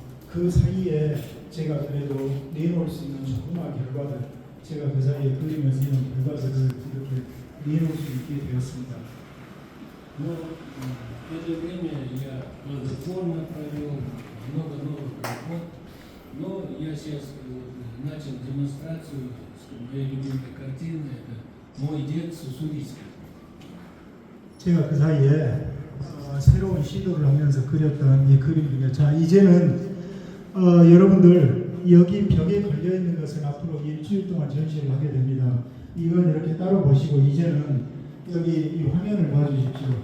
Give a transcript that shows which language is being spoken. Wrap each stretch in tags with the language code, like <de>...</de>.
<ko>그 사이에 제가 그래도 내놓을 수 있는 조그마한 결과들, 제가 그 사이에 그리면서 이런 결과들을 이렇게 내놓을 수 있게 되었습니다.</ko> <ru>Но в это время я плодотворно провел много новых работ, но я сейчас начал демонстрацию моей любимой картины. Это мой дед Уссурийский.</ru> <ko>제가 그 사이에 새로운 시도를 하면서 그렸던 이 그림 중에 자 이제는 여러분들 여기 벽에 걸려 있는 것은 앞으로 일주일 동안 전시를 하게 됩니다. 이건 이렇게 따로 보시고 이제는 여기 이 화면을 봐주십시오.</ko>